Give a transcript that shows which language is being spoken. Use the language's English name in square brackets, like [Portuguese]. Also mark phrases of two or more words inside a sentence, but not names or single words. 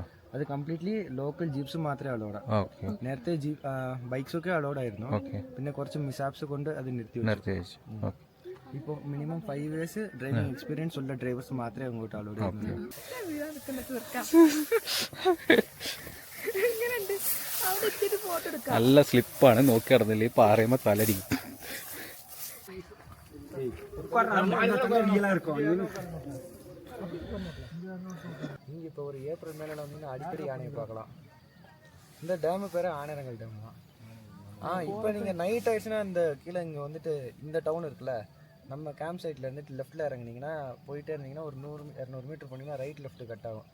[Malayalam] അത് [English] completely local jeeps [Malayalam] മാത്രമേ അലോഡ്. നേരത്തെ ബൈക്സ് ഒക്കെ അലോഡ് ആയിരുന്നു, പിന്നെ കുറച്ച് മിസാപ്സ് കൊണ്ട് അത് നിർത്തി വെച്ചു. ഇപ്പോൾ [English] minimum 5 years driving experience [Malayalam] ഉള്ള ഡ്രൈവേഴ്സ് മാത്രമേ അങ്ങോട്ട് അലോഡ് ചെയ്യുന്നുള്ളൂ. നല്ല സ്ലിപ്പാണ്, നോക്കി നടന്നില്ലേ പാറയുമ്പോൾ തലടിക്കും. [Tamil] இங்கே இப்போ ஒரு ஏப்ரல் மேலே வந்து அடிக்கடி யானையை பார்க்கலாம். இந்த டேமு பேர் ஆனைரங்கல் டேம் தான். இப்போ நீங்கள் நைட் ஆயிடுச்சுன்னா இந்த கீழே இங்கே வந்துட்டு இந்த டவுன் இருக்குல்ல, நம்ம [English] camp site-il [Tamil] இருந்துட்டு லெஃப்ட்டில் இறங்குனீங்கன்னா போயிட்டே இருந்தீங்கன்னா ஒரு 100-200 மீட்டர் போனீங்கன்னா [English] right left cut [Tamil] ஆகும்.